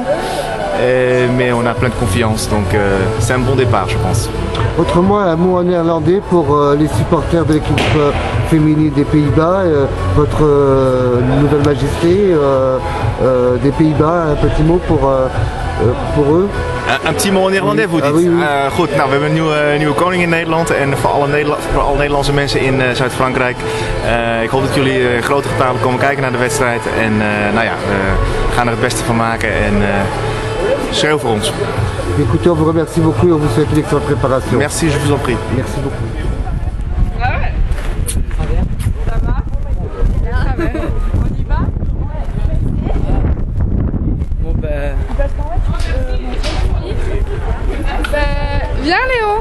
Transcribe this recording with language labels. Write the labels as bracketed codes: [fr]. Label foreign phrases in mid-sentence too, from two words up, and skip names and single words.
[fr] Mais on a plein de confiance, donc c'est un bon départ, je pense. Autrement, un mot en néerlandais pour les supporters de l'équipe féminine des Pays-Bas, votre nouvelle majesté des Pays-Bas, un petit mot pour eux. Un petit mot en néerlandais, vous dites? Oui. [nl] Goed, we hebben een nieuwe koning in Nederland en voor alle Nederlandse mensen in Zuid-Frankrijk. Ik hoop dat jullie grote getalen komen kijken naar de wedstrijd en we gaan er het beste van maken en schreeuw voor ons. [fr] Écoutez, on vous remercie beaucoup et on vous souhaite une excellente préparation. Merci, je vous en prie. Merci beaucoup. On y va? Viens Léo.